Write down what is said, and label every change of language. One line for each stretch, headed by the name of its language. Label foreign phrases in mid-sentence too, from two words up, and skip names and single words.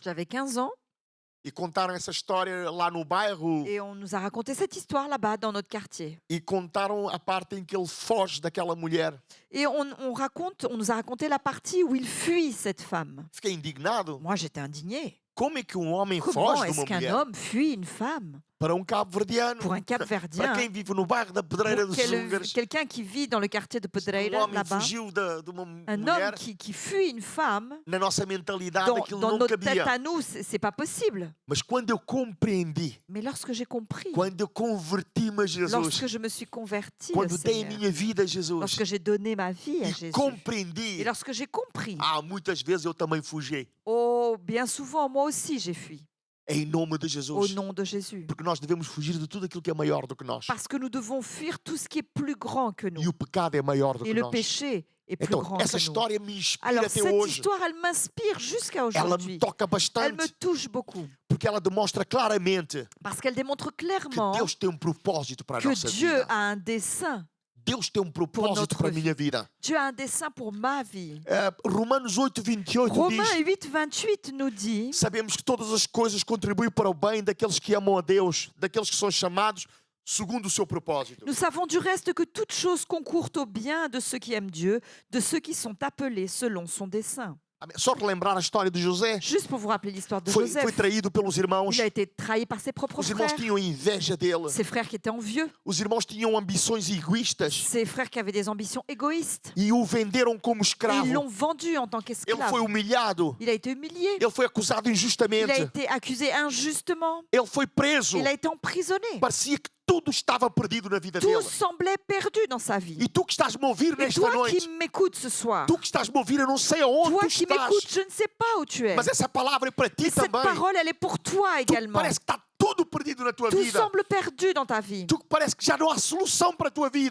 French: J'avais 15 ans
Portuguese: e contaram essa história lá no bairro
French: et on nous a raconté cette histoire là-bas dans notre quartier.
Portuguese: e contaram a parte em que ele foge daquela mulher.
French: Et on nous a raconté la partie où il fuit cette femme.
Portuguese: Fiquei indignado.
French: Moi, j'étais indignée.
Portuguese: Como é que um homem
French: Comment
Portuguese: foge de
French: est-ce
Portuguese: uma
French: qu'un
Portuguese: mulher?
French: homme fuit une femme
Portuguese: Para um cabo-verdiano.
French: pour un Cap-Verdien?
Portuguese: Para quem vive no bairro da Pedreira
French: Pour
Portuguese: dos Húngaros.
French: quelqu'un qui vit dans le quartier de
Portuguese: Um
French: Pedreira,
Portuguese: homem
French: là-bas,
Portuguese: fugiu de uma
French: un
Portuguese: mulher.
French: homme qui fuit une femme,
Portuguese: Na nossa mentalidade
French: dans,
Portuguese: aquilo
French: dans
Portuguese: não
French: notre tête
Portuguese: cabia.
French: à nous, c'est pas possible.
Portuguese: Mas quando eu compreendi,
French: Mais lorsque j'ai compris,
Portuguese: quando eu converti-me a Jesus,
French: lorsque je me suis convertie au
Portuguese: quando dei a
French: Seigneur,
Portuguese: minha vida a Jesus
French: lorsque j'ai donné ma vie à
Portuguese: e
French: Jésus,
Portuguese: compreendi,
French: et lorsque j'ai compris,
Portuguese: muitas vezes eu também fugi.
French: oh, bien souvent, moi aussi, j'ai fui,
Portuguese: Em nome de
French: au
Portuguese: Jesus.
French: nom de Jésus.
Portuguese: Porque nós devemos fugir de tudo aquilo que é maior do que nós.
French: Parce que nous devons fuir tout ce qui est plus grand que nous.
Portuguese: E o pecado é maior do
French: Et
Portuguese: que
French: le
Portuguese: nós.
French: péché est plus
Portuguese: Então,
French: grand
Portuguese: essa
French: que nous.
Portuguese: história me inspira
French: Alors,
Portuguese: até
French: cette
Portuguese: hoje.
French: histoire, elle m'inspire jusqu'à
Portuguese: Ela
French: aujourd'hui.
Portuguese: me toca
French: Elle me
Portuguese: bastante.
French: touche beaucoup.
Portuguese: Porque ela demonstra claramente
French: Parce qu'elle démontre
Portuguese: que
French: clairement
Portuguese: Deus tem um propósito para a
French: que
Portuguese: nossa
French: Dieu
Portuguese: vida.
French: a un dessein.
Portuguese: Deus tem um propósito
French: notre
Portuguese: para a
French: vie.
Portuguese: minha vida.
French: Dieu a un dessein pour ma vie.
Portuguese: Romanos 8:28
French: Romains
Portuguese: diz:
French: 8, 28 nous dit,
Portuguese: sabemos que todas as coisas contribuem para o bem daqueles que amam a Deus, daqueles que são chamados segundo o seu propósito.
French: nous savons du reste que toutes choses concourent au bien de ceux qui aiment Dieu, de ceux qui sont appelés selon son dessein.
Portuguese: Amém. Só relembrar a história de José.
French: Juste pour vous rappeler l'histoire de
Portuguese: Foi
French: Joseph,
Portuguese: traído pelos irmãos.
French: il a été trahi par ses propres
Portuguese: Os irmãos
French: frères,
Portuguese: tinham inveja dele.
French: ses frères qui étaient envieux,
Portuguese: Os irmãos tinham ambições egoístas
French: ses frères qui avaient des ambitions égoïstes.
Portuguese: e o venderam como
French: Et ils
Portuguese: escravo.
French: l'ont vendu en tant
Portuguese: Ele
French: qu'esclave.
Portuguese: foi humilhado.
French: Il a été humilié.
Portuguese: Ele foi acusado
French: Il a
Portuguese: injustamente.
French: été accusé injustement.
Portuguese: Ele foi preso.
French: Il a été emprisonné.
Portuguese: Parecia que tudo estava perdido na vida
French: Tout
Portuguese: dele.
French: semblait perdu dans sa vie.
Portuguese: E tu que estás-me a ouvir
French: Et
Portuguese: nesta
French: toi
Portuguese: noite,
French: qui m'écoutes ce soir,
Portuguese: tu que estás-me a ouvir, eu não sei aonde
French: toi
Portuguese: tu
French: qui
Portuguese: estás,
French: m'écoutes, je ne sais pas où tu es.
Portuguese: mas essa palavra é para ti
French: Mais cette
Portuguese: também.
French: parole, elle est pour toi
Portuguese: Tu
French: également.
Portuguese: parece que está tudo perdido na tua
French: Tout
Portuguese: vida.
French: semble perdu dans ta vie.
Portuguese: Tu que parece que já não há solução para a tua vida.